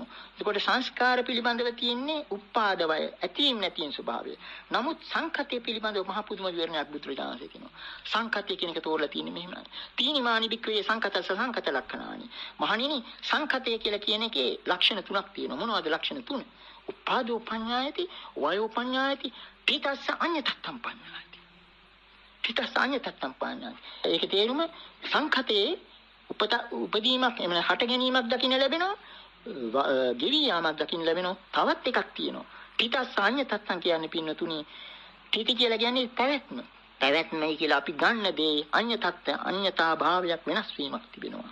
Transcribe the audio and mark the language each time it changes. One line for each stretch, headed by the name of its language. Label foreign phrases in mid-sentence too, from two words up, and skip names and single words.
Sinhala: එතකොට සංස්කාර පිළිබඳව තියෙන්නේ උපාද වය ඇතීම් නැතිම් ස්වභාවය. නමුත් සංකතය පිළිබඳව මහ පුදුම විවරණයක් බුදුරජාණන් කියනවා. සංකතය කියන එක තෝරලා තියෙන්නේ මෙහෙමයි.
Pali: තීනිමානි බික්කවේ සංකතස්ස සංකත ලක්ෂණානි.
Sinhala: මහණෙනි සංකතය කියලා කියන එකේ ලක්ෂණ තුනක් තියෙනවා. මොනවද ලක්ෂණ තුන?
Pali: උපාදෝ පඤ්ඤායති, වයෝ පඤ්ඤායති, පිටස්ස අඤ්ඤතත්තම් පඤ්ඤායති. පිටස්ස අඤ්ඤතත්තම් පඤ්ඤායති.
Sinhala: ඒකේ තේරුම සංකතේ උපදීමක් එමෙ හට ගැනීමක් දකින්න ලැබෙනවා, ගෙවි යාමක් දකින්න ලැබෙනවා. තවත් එකක් තියෙනවා.
Pali: පිටස්ස අඤ්ඤතත්තම්
Sinhala: කියන්නේ පින්නතුණි පිටි කියලා කියන්නේ පැවැත්ම. පැවැත්මයි කියලා අපි ගන්න දේ අඤ්ඤතා භාවයක් වෙනස් වීමක් තිබෙනවා.